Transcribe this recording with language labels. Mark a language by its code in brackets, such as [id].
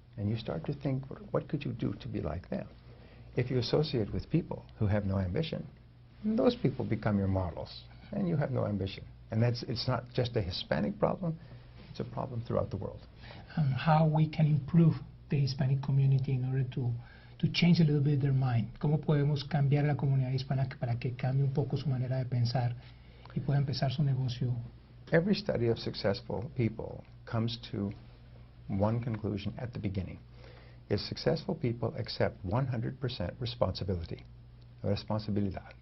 [en] and you start to think, what could you do to be like them? If you associate with people who have no ambition, those people become your models, and you have no ambition. And it's not just a Hispanic problem, it's a problem throughout the world. How we can improve the Hispanic community in order to change a little bit their mind. [es] ¿Cómo podemos cambiar a la comunidad hispana para que cambie un poco su manera de pensar y pueda empezar su negocio? [en] Every study of successful people comes to one conclusion at the beginning. Is successful people accept 100% responsibility. Responsabilidad.